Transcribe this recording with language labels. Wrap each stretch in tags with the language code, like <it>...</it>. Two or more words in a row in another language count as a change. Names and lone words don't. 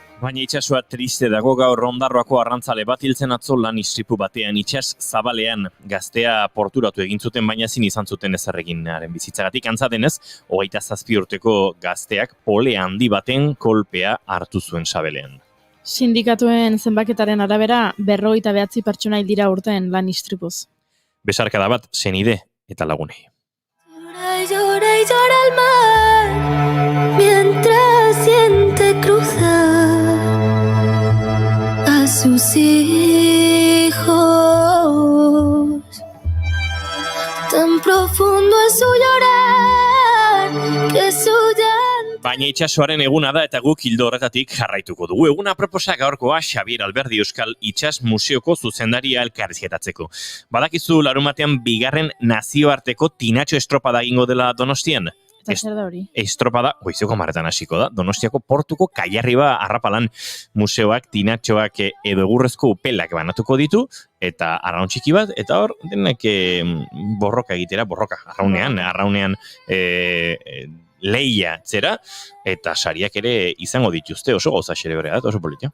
<eu>Baina itsasoa triste dago gaur Ondarroako arrantzale bat hiltzen atzo lan istripu batean itsas zabalean gaztea porturatu egin zuten baina ezin izan zuten ezer egin haren bizitzagatik antza denez 27 urteko gazteak pole handi baten kolpea hartu zuen sabelean. Sindikatuen zenbaketaren arabera 59 pertsona hil dira urtean lan istripuz. Besarkada bat senide eta lagunei.</eu> <es>Llora y llora el mar mientras siente cruzar a sus hijos. Tan profundo es su llorar que su llanto.</es> <eu>Baina itsasoaren eguna da eta guk ildo horretatik jarraituko dugu. Eguna proposa gaurkoa Xabier Alberdi Euskal Itsas Museoko zuzendaria elkarrizketatzeko. Badakizu larumatean bigarren nazioarteko tinatxo estropada egingo dela Donostian? Eta zer da hori? Estropada goizeko marretan hasiko da. Donostiako portuko Kaiarriba arrapalan museoak tinatxoak edo egurrezko upelak banatuko ditu eta arraun txiki bat, eta hor denak borroka egitera, arraunean leia zera, eta sariak ere izango dituzte, oso gauza xerebrea, oso politia.</eu>